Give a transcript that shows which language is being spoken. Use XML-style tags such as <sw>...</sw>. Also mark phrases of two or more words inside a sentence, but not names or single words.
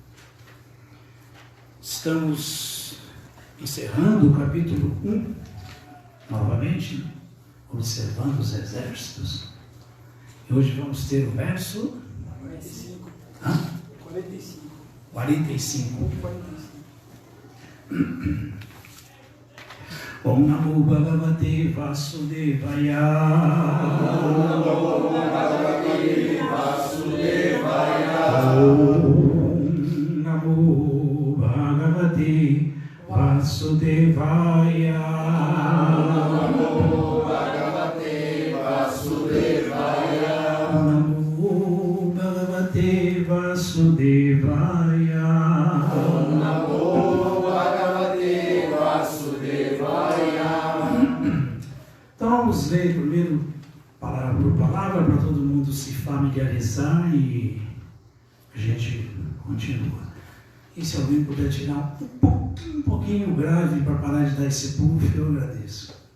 <pt>Estamos encerrando o capítulo 1, novamente, observando os exércitos. E hoje vamos ter o verso 45. Hã? 45. 45.</pt> <sa>Om Namo Bhagavate Vasudevaya. Om Namo Bhagavate Vasudevaya. Om Namo Bhagavate Vasudevaya. Om Namo Bhagavate Vasudevaya. Namo Bhagavate Vasudevaya. Om Namo Bhagavate Vasudevaya.</sa> <pt>Então vamos ler primeiro palavra por palavra para todo mundo se familiarizar e a gente continua. E se alguém puder tirar um pouquinho grave para parar de dar esse puff, eu agradeço.</pt>